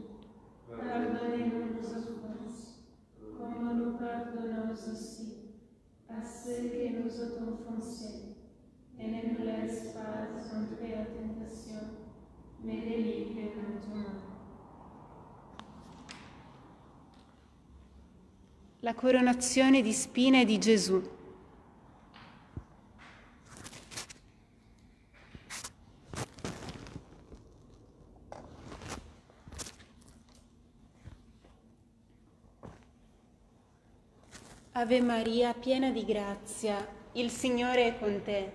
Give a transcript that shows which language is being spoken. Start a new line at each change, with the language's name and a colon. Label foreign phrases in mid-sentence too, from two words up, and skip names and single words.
French: Pardonnez-nous nos offenses, comme nous pardonnons aussi à ceux qui nous ont offensés. Et ne nous laisse pas entrer en tentation, mais délivre-nous du mal.
Italian: La coronazione di spine di Gesù. Ave Maria, piena di grazia, il Signore è con te.